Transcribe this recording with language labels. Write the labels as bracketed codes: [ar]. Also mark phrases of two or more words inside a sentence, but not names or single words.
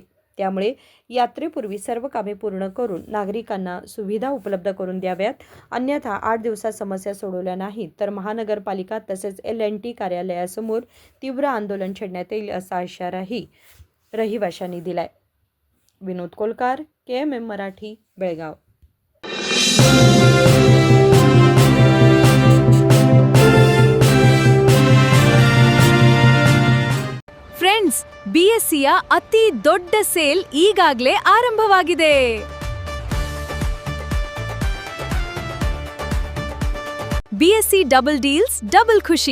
[mr] त्यामुळे यात्रेपूर्वी सर्व कामे पूर्ण करून नागरिकांना सुविधा उपलब्ध करून द्याव्यात, अन्यथा 8 दिवसात समस्या सोडवल्या नाहीत तर महानगरपालिका तसेच LNT कार्यालयासमोर तीव्र आंदोलन छेडण्यात येईल असा इशाराही रहिवाशांनी दिलाय। विनोद कोलकार, KMM मराठी, बेळगाव। [kn] ಫ್ರೆಂಡ್ಸ್, BSCಯ ಅತಿ ದೊಡ್ಡ ಸೇಲ್ ಈಗಾಗಲೇ ಆರಂಭವಾಗಿದೆ। [en] BSC double deals double ಖುಷಿ।